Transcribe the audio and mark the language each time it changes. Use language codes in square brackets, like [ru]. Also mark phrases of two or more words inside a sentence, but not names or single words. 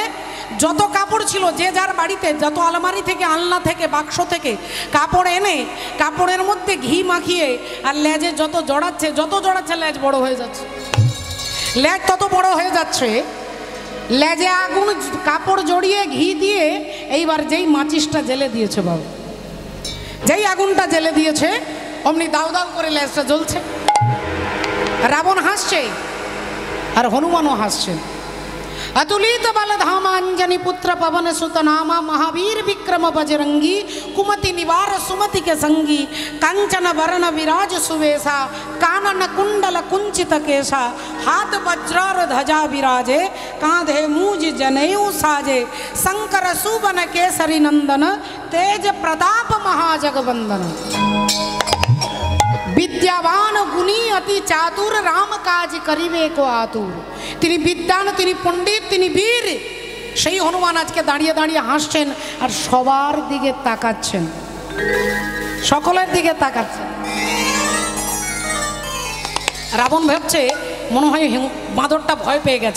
[bn] যত কাপড় ছিল যে যার বাড়িতে, যত আলমারি থেকে, আলনা থেকে, বাক্স থেকে কাপড় এনে কাপড়ের মধ্যে ঘি মাখিয়ে আর লেজে যত জড়াচ্ছে লেজ বড় হয়ে যাচ্ছে, লেজ তত বড় হয়ে যাচ্ছে। লেজে আগুন কাপড় জড়িয়ে ঘি দিয়ে এইবার যেই মাচিসটা জেলে দিয়েছে, বাবু যেই আগুনটা জেলে দিয়েছে অমনি দাউ দাউ করে লেজটা জ্বলছে। রাবণ হাসছে আর হনুমানও হাসছেন। [awa] अतुलित बल धामांजनी पुत्र पवन सुत नामा महावीर विक्रम बजरंगी कुमति निवार सुमति के संगी कंचन वरण विराज सुवेशा कानन कुंडल कुंचित केशा हाथ वज्रार ध्वजा विराजे कांधे मूज जनेऊ साजे शंकर सुवन केसरी नंदन तेज प्रताप महाजगवंदन विद्यावान गुणी अति चातुर राम काज करिवे को आतुर। [bn] তিনি বিদ্বান, তিনি পণ্ডিত, তিনি বীর। সেই হনুমান আজকে দাঁড়িয়ে দাঁড়িয়ে হাসছেন আর সবার দিকে তাকাচ্ছেন, সকলের দিকে তাকাচ্ছেন। রাবণ ভাবছে মনে হয় বাঁদরটা ভয় পেয়ে গেছে।